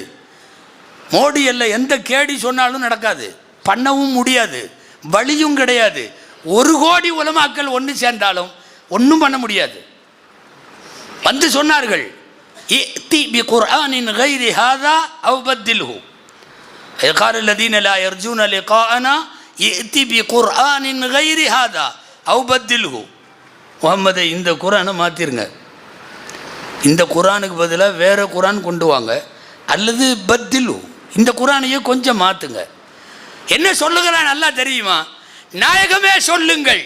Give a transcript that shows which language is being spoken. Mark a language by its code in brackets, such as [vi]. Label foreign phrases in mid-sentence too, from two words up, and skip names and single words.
[ta] மோடி எல்லாம் எந்த கேடி சொன்னாலும் நடக்காது, பண்ணவும் முடியாது, வழியும் கிடையாது. 1 கோடி உலமாக்கள் ஒன்று சேர்ந்தாலும் ஒன்றும் பண்ண முடியாது. வந்து சொன்னார்கள், [ar] ائت بقرآن غير هذا أو بدله. قال الذين لا يرجون لقاءنا ائت بقرآن غير هذا أو بدله. [ta] முஹம்மதை இந்த குர்ஆனை மாற்றிருங்க, இந்த குர்ஆனுக்கு பதிலாக வேறு குர்ஆன் கொண்டு வாங்க, அல்லது பத்தில்ஹு, இந்த குர்ஆனையே கொஞ்சம் மாற்றுங்க. என்ன சொல்லுகிறான் நல்லா தெரியுமா? நாயகமே சொல்லுங்கள்.